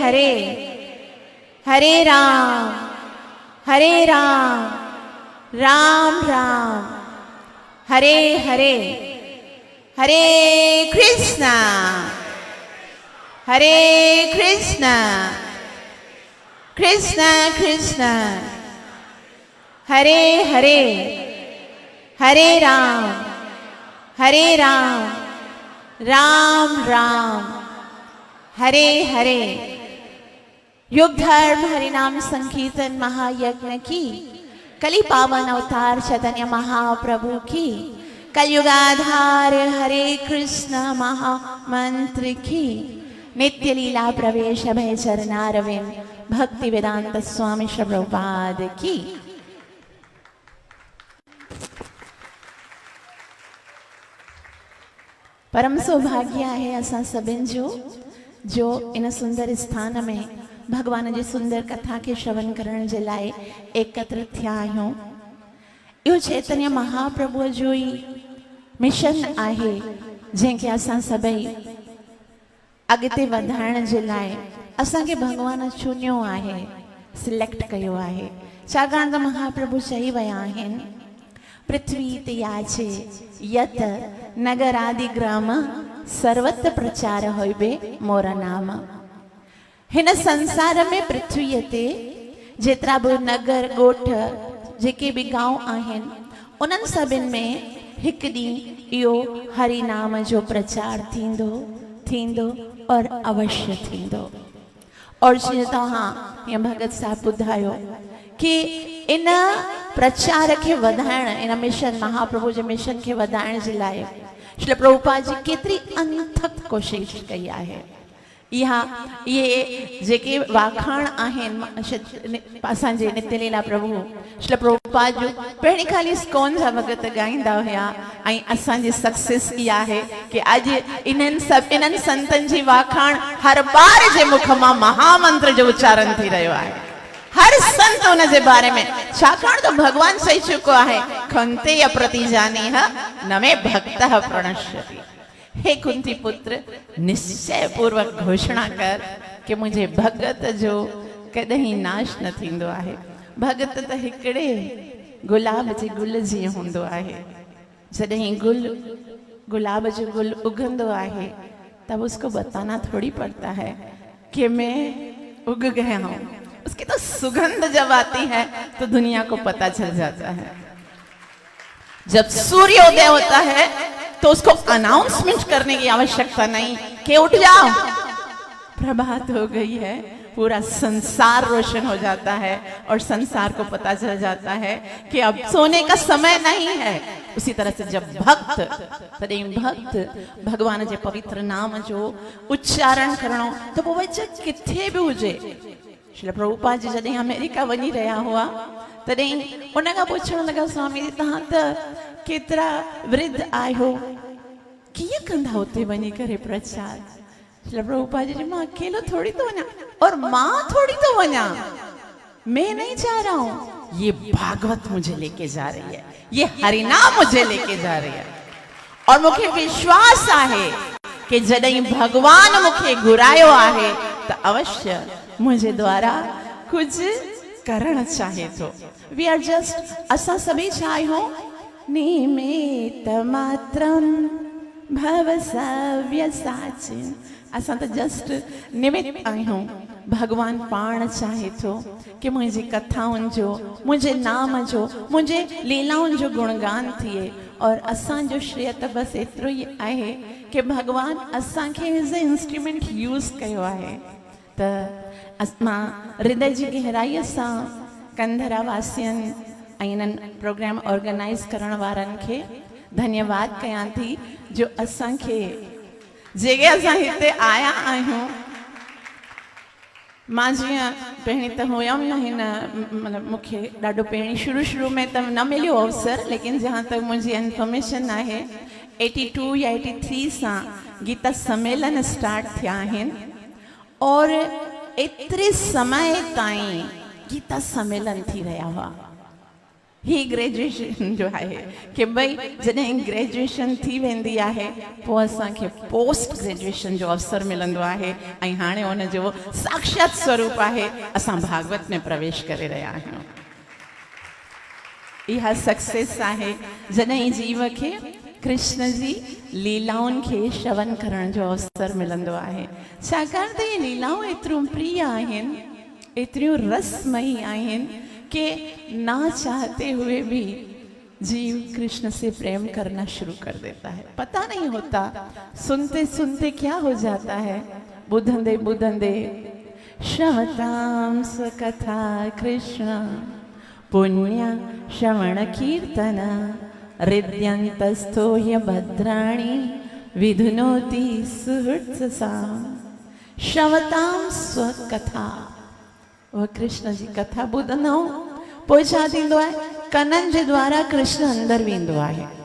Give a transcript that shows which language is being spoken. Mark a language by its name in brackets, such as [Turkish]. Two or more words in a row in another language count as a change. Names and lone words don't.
[Sanskrit] हरे, हरे राम, राम राम, हरे हरे, हरे कृष्णा, हरे कृष्णा, कृष्णा कृष्णा, हरे हरे, हरे राम, राम राम, हरे हरे। [Hindi] युग धर्म हरिनाम संकीर्तन महायज्ञ की, कली पावन अवतार चैतन्य महाप्रभु की, कलयुगाधार हरे कृष्ण महामंत्र की, नित्य लीला प्रवेश भय चरणारविंद भक्ति वेदांत स्वामी श्री प्रभुपाद की। [Sindhi] परम सौभाग्य है असां सभिनि जो इन सुंदर स्थान में भगवान जी सुंदर कथा के श्रवण करण जे लाइ एकत्र थिया आहियूं। इहो चैतन्य महाप्रभु जो ही मिशन आहे जंहिंखे असां सभई अॻिते वधाइण जे लाइ असांखे भगवान चुनियो आहे, सिलेक्ट कयो आहे। छाकाणि त महाप्रभु चई विया आहिनि, [Bangla] পৃথ্বী তে যাচে যত নগর আদি গ্রাম সর্বত্র প্রচার হোইবে মোর নাম। [Sindhi] हिन संसार में पृथ्वी ते जेतिरा बि नगर ॻोठ जेके बि गांव आहिनि उन्हनि सभिनि में हिकु ॾींहुं इहो हरि नाम जो प्रचार थींदो और अवश्य थींदो। और जीअं तव्हां हीअं भगत साहब ॿुधायो कि इन प्रचार के वधाइण, इन मिशन महाप्रभु जे मिशन के वधाइण जे लाइ श्री प्रभुपाद जी केतरी अनथक कोशिश कई आहे। ये जेके वाखाण आहिनि असांजे नित्य लीला प्रभु श्री प्रभुपाद जो पहिरीं खाली इस्कॉन जा भगत ॻाईंदा हुया ऐं असांजी सक्सेस इहा आहे कि अॼु इन्हनि संतनि जी वाखाण हर बार जे मुख मां महामंत्र जो उच्चारण थी रहियो आहे। हर संत उन जे बारे में, छाकाणि तो भगवान चई चुको है, [Sanskrit] खंते अप्रति जानी न मे भक्त प्रणश्यति। [Hindi] हे कुंती पुत्र, निश्चय पूर्वक घोषणा कर कि मुझे [Sindhi] भगत जो कदहीं नाश न थींदो आहे। भगत त हिकड़े गुलाब जे गुल जी हुंदो आहे। जॾहिं गुलाब जो गुल उगंदो आहे [Hindi] तब उसको बताना थोड़ी पड़ता है कि मैं उग गया हूँ। उसकी तो सुगंध जब आती है तो दुनिया को पता चल जाता है। जब सूर्योदय होता है तो उसको अनाउंसमेंट करने की आवश्यकता नहीं कि उठ जाओ प्रभात हो गई है, पूरा संसार रोशन हो जाता है और संसार को पता चल जाता है कि अब सोने का समय नहीं है। उसी तरह से जब भक्त भगवान के पवित्र नाम [Sindhi] जो उच्चारण करणो [Hindi] तो वो किथे भी हुजे। [Sindhi] श्री प्रभुपाद जी जॾहिं अमेरिका वञी रहिया हुआ तॾहिं उन खां पुछण लॻा, स्वामी तव्हां त केतिरा वृद्ध आहियो, कीअं कंदा हुते वञी करे प्रचार? श्री प्रभुपाद जी, मां अकेलो थोड़ी तो वञा और मां थोड़ी तो वञा, [Hindi] मैं नहीं जा रहा हूँ, ये भागवत मुझे लेके जा रही है, ये हरिनाम मुझे लेके जा रही है। [Sindhi] और मुझे विश्वास आहे कि जॾहिं भगवान मुझे घुरायो आहे तो अवश्य मुझे द्वारा कुछ करण चाहे तो। [English] We are just, [Sindhi] असां सभी चाहियो [Sanskrit] निमित्त मात्रम भव सव्यसाचिन। [Sindhi] असां तो जस्ट निमित्त आहियूं। भगवान पाण चाहे तो कि मुझे कथाउन जो, मुझे नाम जो, मुझे लीलाउन जो गुणगान थिए। और असां जो श्रेय त बस एतिरो ई आहे कि भगवान असां खे [English] as a instrument use [Sindhi] कयो आहे। त मां हृदय जी गहराईअ सां कंधरा वासियनि ऐं इन्हनि प्रोग्राम ऑर्गेनाइज़ करण वारनि खे धन्यवाद कयां थी जो असांखे जेके असां हिते आया आहियूं। मां जीअं पहिरीं त हुयमि न हिन, मतिलबु मूंखे ॾाढो पहिरीं शुरू में त न मिलियो अवसर, लेकिन जहाँ तक मुंहिंजी इंफॉर्मेशन आहे 82 या 83 सां गीता सम्मेलन स्टार्ट थिया आहिनि और एतिरे समय ताईं गीता सम्मेलन थी रहिया हुआ। ही ग्रेजुएशन जो है कि भाई जॾहिं ग्रेजुएशन थी वेंदी आहे पोइ असांखे पोस्ट ग्रेजुएशन जो अवसर मिलंदो आहे ऐं हाणे उन जो साक्षात स्वरूप आहे असां भागवत में प्रवेश करे रहिया आहियूं। इहा सक्सेस आहे जॾहिं जीव खे कृष्ण जी लीलाउनि खे श्रवण करण जो अवसर मिलंदो आहे। छाकाणि त इहे लीलाऊं एतिरियूं प्रिय आहिनि, एतिरियूं रसमयी आहिनि कि [Hindi] ना चाहते हुए भी जीव कृष्ण से प्रेम करना शुरू कर देता है। पता नहीं होता, सुनते सुनते क्या हो जाता है, [Sindhi] बुधंदे बुधंदे [Sanskrit] श्रवतां स्वकथा कृष्ण पुण्य श्रवण कीर्तन हृद्यन्तस्थो भद्राणि विधुनोति सुहृत्ससा। श्रवतां स्वकथा, [Sindhi] वह कृष्ण जी कथा ॿुधंदो पोइ छा थींदो आहे, कननि जे द्वारा कृष्ण अंदर वेंदो आहे।